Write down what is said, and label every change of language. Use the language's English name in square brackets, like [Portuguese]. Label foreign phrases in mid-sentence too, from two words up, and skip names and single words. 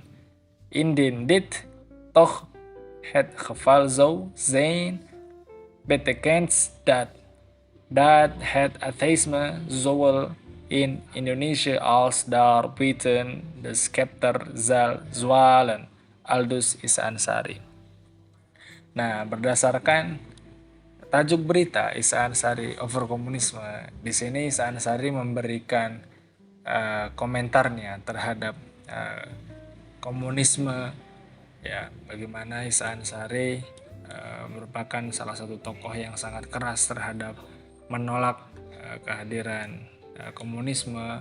[Dutch] Indien dit toch het geval zou zijn, betekent dat het atheïsme zowel in Indonesië als daarbuiten de scepter zal zwalen, aldus Isa Ansari. [Indonesian] Nah, berdasarkan tajuk berita Isa Ansari [Dutch] over komunisme, [Indonesian] di sini Isa Ansari memberikan komentarnya terhadap komunisme, ya, bagaimana Isa Ansari merupakan salah satu tokoh yang sangat keras terhadap menolak kehadiran komunisme.